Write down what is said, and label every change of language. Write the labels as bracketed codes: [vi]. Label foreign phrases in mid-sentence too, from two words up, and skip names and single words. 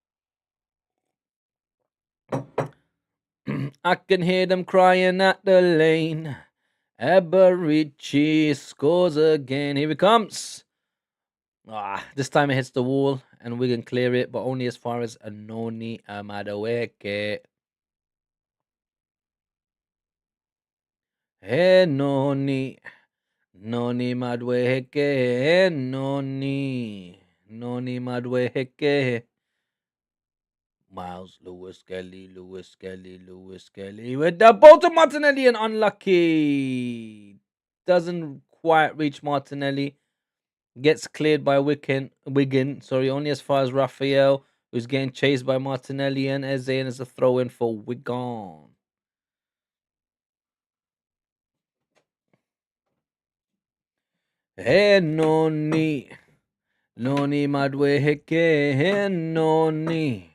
[en] I can hear them crying at the lane. Eberici scores again. Here he comes. This time it hits the wall and we can clear it, but only as far as Anoni Amadaweke. Hey Noni. Noni Madweke. Noni. Noni Madweke. Miles Lewis Kelly with the ball to Martinelli and unlucky. Doesn't quite reach Martinelli. Gets cleared by Wigan, sorry, only as far as Raphael, who's getting chased by Martinelli and Eze, and it's a throw in for Wigan. Hey, Noni. Noni Madweke, hey, Noni.